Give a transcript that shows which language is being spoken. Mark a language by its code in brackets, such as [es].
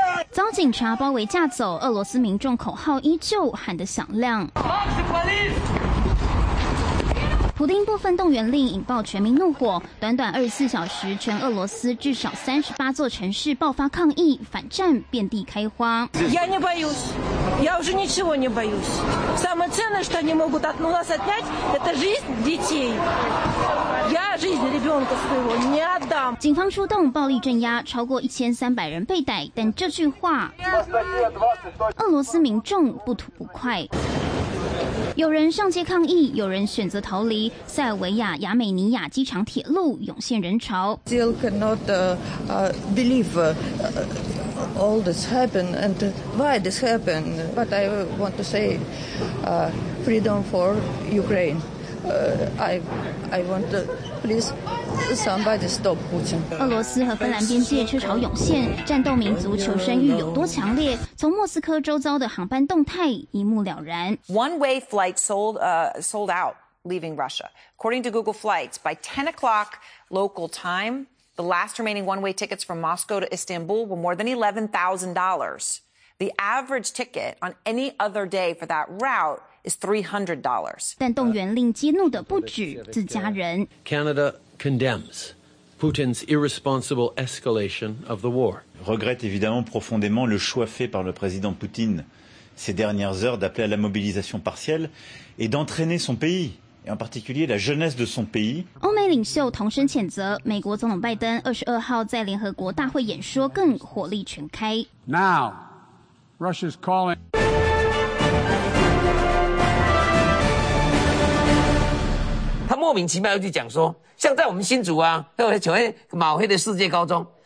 [zh] 遭警察包围架走，俄罗斯民众口号依旧喊得响亮。普丁部分动员令引爆全民怒火，短短二十四小时，全俄罗斯至少38座城市爆发抗议，反战遍地开花。 [ru] Я не боюсь, я уже ничего не боюсь. Самое ценное, что они могут от нас отнять, это жизнь детей. Я жизнь ребенка своего не отдам. [zh] 警方出动暴力镇压，超过1300人被逮，但这句话，俄罗斯民众不吐不快。有人上街抗议，有人选择逃离。塞尔维亚亚美尼亚机场铁路涌现人潮。 [en] Still cannot believe all this happened and why this happened. But I want to say freedom for Ukraine. I want to please somebody stop Putin. [zh] 俄罗斯和芬兰边界车潮涌现，战斗民族求生欲有多强烈？从莫斯科周遭的航班动态一目了然。 [en] One-way flight sold out, leaving Russia. According to Google Flights, by 10 o'clock local time, the last remaining one-way tickets from Moscow to Istanbul were more than $11,000. The average ticket on any other day for that route is $300. [zh] 但动员令激怒的不止自家人。 [en] Canada condemns Putin's irresponsible escalation of the war. [fr] Regrette évidemment profondément le choix fait par le président Poutine ces dernières heures d'appeler à la mobilisation partielle et d'entraîner son pays, et en particulier la jeunesse de son pays. [zh] 欧美领袖同声谴责，美国总统拜登22号在联合国大会演说更火力全开。 [en] Now, Russia's calling. [zh] 他莫名其妙又去讲说，像在我们新竹啊，还有像那马黑的世界高中。